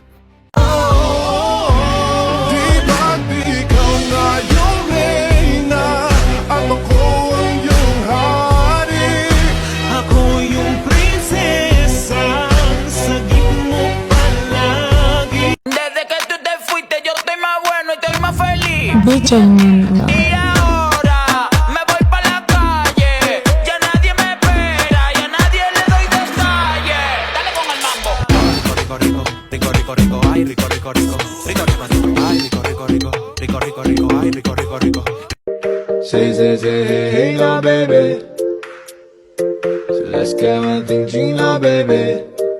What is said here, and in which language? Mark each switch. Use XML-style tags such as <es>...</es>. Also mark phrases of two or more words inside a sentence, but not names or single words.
<tl>Di ba't ikaw na yung reyna at ako ang iyong hari? Ako yung prinsesa, sagip mo palagi.</tl> <es>Desde que tú te fuiste yo estoy más bueno y estoy más feliz. Benjamin. Y ahora me voy pa' la calle. Ya nadie me espera, ya nadie le doy detalles. Dale con el mambo. Rico, rico, rico, rico, rico, ay, rico, rico, rico, rico, rico, rico, ay, rico, rico, rico, rico, rico, rico, ay, rico, rico, rico.</es> <en>Say, say, say, hey, hey, now, baby. So let's get one thing, Gina, baby.</en>